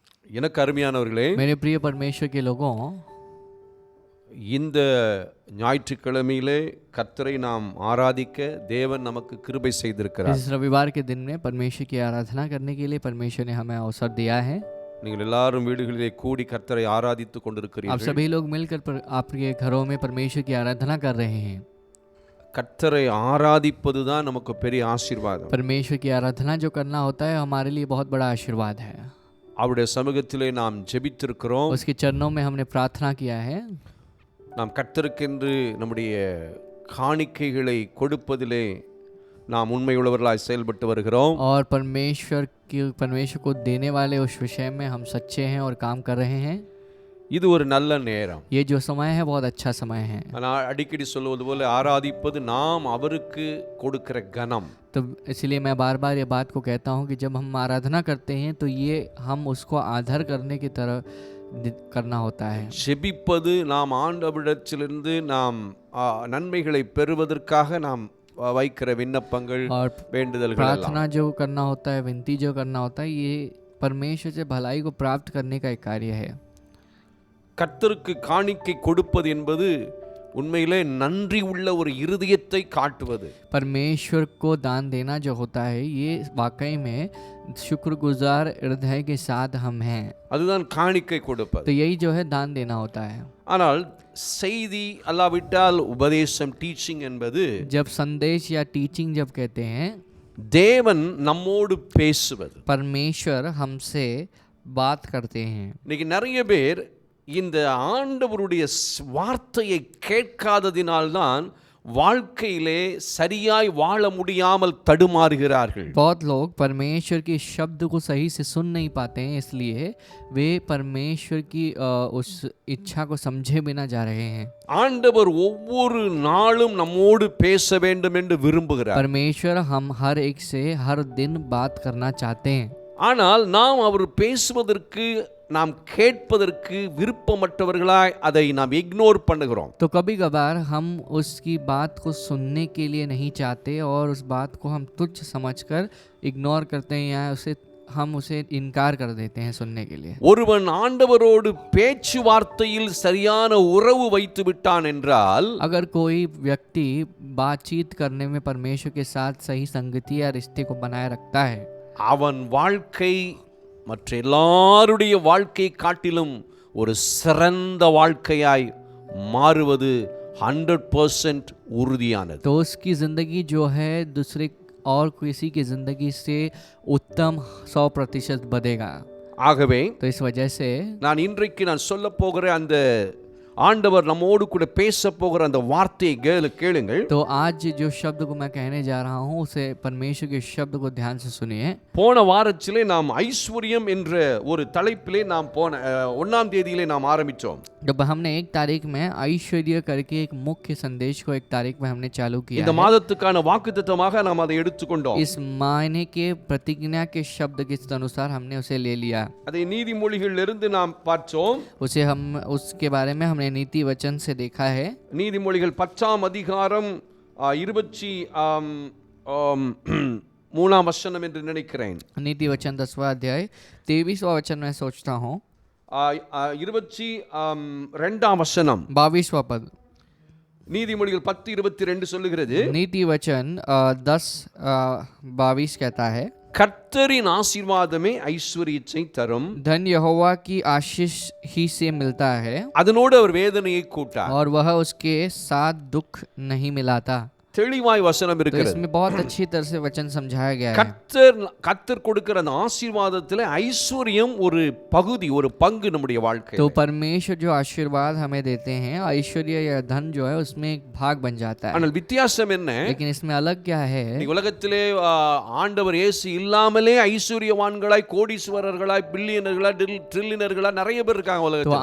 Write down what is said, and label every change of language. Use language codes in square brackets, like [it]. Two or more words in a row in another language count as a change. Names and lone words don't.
[ta] எனக்கு அருமையானவர்களே, [hi] मेरे प्रिय परमेश्वर के लोगों, [ta] இந்த ஞாயிற்றுக்கிழமையிலே கர்த்தரை நாம் ஆராதிக்க தேவன் நமக்கு கிருபை செய்திருக்கிறார். [hi] इस रविवार के दिन में परमेश्वर की आराधना करने के लिए परमेश्वर ने हमें अवसर दिया है। [ta] நீங்கள் எல்லாரும் வீடுகளிலே கூடி கர்த்தரை ஆராதித்துக் [hi] आप [ta] கொண்டிருக்கிறீர்கள். [hi] सभी लोग मिलकर आपके घरों में परमेश्वर की आराधना कर रहे हैं। [ta] கர்த்தரை ஆராதிப்பதுதான் நமக்கு பெரிய ஆசீர்வாதம். [hi] परमेश्वर की आराधना जो करना होता है हमारे लिए बहुत बड़ा आशीर्वाद है। [ta] அவருடைய சமூகத்திலே நாம் ஜெபித்திருக்கிறோம். [hi] उसके चरणों में हमने प्रार्थना किया है। [ta] நாம் கர்த்தருக்கென்று நம்முடைய காணிக்கைகளை கொடுப்பதிலே நாம் உண்மையுள்ளவர்களாய் செயல்பட்டு வருகிறோம். [hi] और परमेश्वर को देने वाले उस विषय में हम सच्चे हैं और काम कर रहे हैं। [ta] இது ஒரு நல்ல நேரம். [hi] ये जो समय है बहुत अच्छा समय है। [ta] நான் அடிக்கடி சொல்வது போல ஆராதிப்பது நாம் அவருக்கு கொடுக்கிற கனம். [hi] तो इसलिए मैं बार बार ये बात को कहता हूँ कि जब हम आराधना करते हैं तो ये हम उसको आदर करने की तरह करना होता है। [ta] ஜெபிப்பது நாம் ஆண்டவரிடத்திலிருந்து நாம் நன்மைகளை பெறுவதற்காக நாம் வைக்கிற விண்ணப்பங்கள் [hi] और [ta] வேண்டுதல்கள் [hi] प्रार्थना जो करना होता है, विनती जो करना होता है, ये परमेश्वर से भलाई को प्राप्त करने का एक कार्य है। [ta] கர்த்தருக்கு காணிக்கை கொடுப்பது என்பது உண்மையிலே நன்றி உள்ள ஒரு இருதயத்தை காட்டுவது. [hi] परमेश्वर को दान देना जो होता है ये वाकई में शुक्रगुजार हृदय के साथ हम हैं। [ta] அதுதான் காணிக்கை கொடுப்பது. [hi] तो यही जो है दान देना होता है। [ta] ஆனால் செய்தி அல்லாவிட்டால் உபதேசம் டீச்சிங் என்பது [hi] जब संदेश या टीचिंग जब कहते हैं, [ta] தேவன் நம்மோடு பேசுவது. [hi] परमेश्वर हमसे बात करते हैं। [ta] இன்னைக்கு நிறைய பேர் இந்த ஆண்டவருடைய வார்த்தையை கேட்காததினால்தான் வாழ்க்கையிலே சரியாய் வாழ முடியாமல் தடுமாறுகிறார்கள். [hi] बहुत लोग परमेश्वर के शब्द को सही से सुन नहीं पाते हैं, इसलिए वे परमेश्वर की उस इच्छा को समझे बिना जा रहे हैं। [ta] ஆண்டவர் ஒவ்வொரு நாளும் நம்மோடு பேச வேண்டும் என்று விரும்புகிறார். [hi] परमेश्वर हम हर एक से हर दिन बात करना चाहते हैं। [ta] ஆனால் நாம் அவர் பேசுவதற்கு நாம் கேட்பதற்கு விருப்பமற்றவர்களாய் அதை நாம் இக்னோர் பண்ணுகிறோம். [hi] तो कभी कभार हम उसकी बात को सुनने के लिए नहीं चाहते और उस बात को हम तुच्छ समझकर इग्नोर करते हैं या हम उसे इनकार कर देते हैं सुनने के लिए। [ta] ஒருவன் ஆண்டவரோடு பேச்சுவார்த்தையில் சரியான உறவு வைத்து விட்டான் என்றால், [hi] अगर कोई व्यक्ति बातचीत करने में परमेश्वर के साथ सही संगति या रिश्ते को बनाए रखता है, [ta] அவன் வாழ்க்கை மற்ற எல்லாருடைய வாழ்க்கையை காட்டிலும் ஒரு சிறந்த வாழ்க்கையாய் மாறுவது 100% உறுதியானது. [hi] तो उसकी जिंदगी जो है दूसरे और किसी की जिंदगी से उत्तम 100% बढ़ेगा। [ta] ஆகவே [hi] तो इस वजह से [ta] நான் இன்றைக்கு சொல்ல போகிற அந்த ஆண்டவர் நம்மோடு கூட பேச போகிற அந்த வார்த்தையை கேளுங்கள். [hi] तो आज जो शब्द को मैं कहने जा रहा हूँ उसे परमेश्वर के शब्द को ध्यान से सुनिए। [ta] போன வாரத்திலே நாம் ஐஸ்வர்யம் என்ற ஒரு தலைப்பிலே நாம் போன 1ஆம் தேதியிலே நாம் ஆரம்பித்தோம். [hi] जब हमने 1 तारीख में ऐश्वर्य करके एक मुख्य संदेश को 1 तारीख में हमने चालू किया [ta] இந்த [hi] है। [ta] மாதத்துக்கான வாக்குத்தத்தமாக நாம் அதை எடுத்துக்கொண்டோம். [hi] इस महीने के प्रतिज्ञा के शब्द के अनुसार हमने उसे ले लिया। [ta] அதை நீதிமொழிகளிலிருந்து நாம் பார்த்தோம். [hi] उसे हम उसके बारे में हमने नीति वचन से देखा है। [ta] நீதிமொழிகள் 10ஆம் அதிகாரம் 23ஆம் வசனம் என்று நினைக்கிறேன். [hi] नीति वचन 10वां अध्याय 23वां वचन मैं सोचता हूँ। [ta] 22ஆம் வசனம், [hi] 22वां पद। [ta] நீதிமொழிகள் 10:22 சொல்லுகிறது, [hi] नीति वचन 10:22 कहता है, [ta] கர்த்தரின் ஆசீர்வாதமே ஐஸ்வரியத்தை தரும், [hi] धन यहोवा की आशीष ही से मिलता है [ta] அதனோடு அவர் வேதனையை கூட்டார். [hi] और वह उसके साथ दुख नहीं मिलाता। [ta] தெளிவாய் வசனம் [hi] तो [ta] இருக்கிறது. [hi] इसमें बहुत अच्छी तरह से वचन समझाया गया है। [ta] கர்த்தர் கொடுக்கிற அந்த ஆசீர்வாதத்தில் ஐஸ்வர்யம் ஒரு பகுதி, ஒரு பங்கு நம்முடைய வாழ்க்கை. [hi] तो परमेश्वर जो आशीर्वाद हमें देते हैं, ऐश्वर्य या धन जो है उसमें एक भाग बन जाता है। [ta] ஆனால் வித்தியாசம் என்ன? [hi] लेकिन इसमें अलग क्या है? [ta] உலகத்திலே ஆண்டவர் இயேசு இல்லாமலே ஐஸ்வர்யவான்களாய், கோடீஸ்வரர்களாய், பில்லியனர்களாய், ட்ரில்லியனர்களாய் நிறைய பேர் இருக்காங்க [hi] तो [ta] உலகத்தில்.